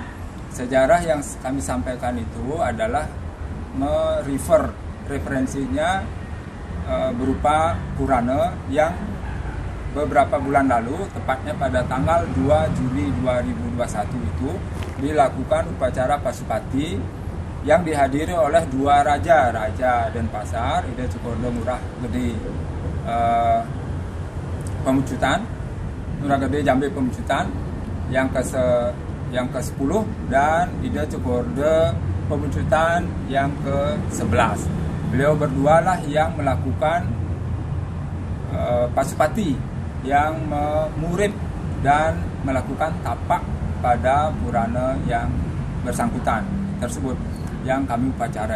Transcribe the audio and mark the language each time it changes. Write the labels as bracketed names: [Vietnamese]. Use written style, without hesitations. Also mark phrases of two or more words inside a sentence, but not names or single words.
[Indonesian] Sejarah yang kami sampaikan itu adalah referensinya berupa Purana yang beberapa bulan lalu, tepatnya pada tanggal 2 Juli 2021 itu dilakukan upacara Pasupati yang dihadiri oleh dua raja Denpasar, Ida Cokorda Ngurah Gede Pemucutan, Ngurah Gede Jambe Pemucutan yang ke-10 dan Ida Cokorda Pemucutan yang ke-11. Beliau berdua lah yang melakukan Pasupati, yang memurid dan melakukan tapak pada Purana yang bersangkutan tersebut yang kami upacarai.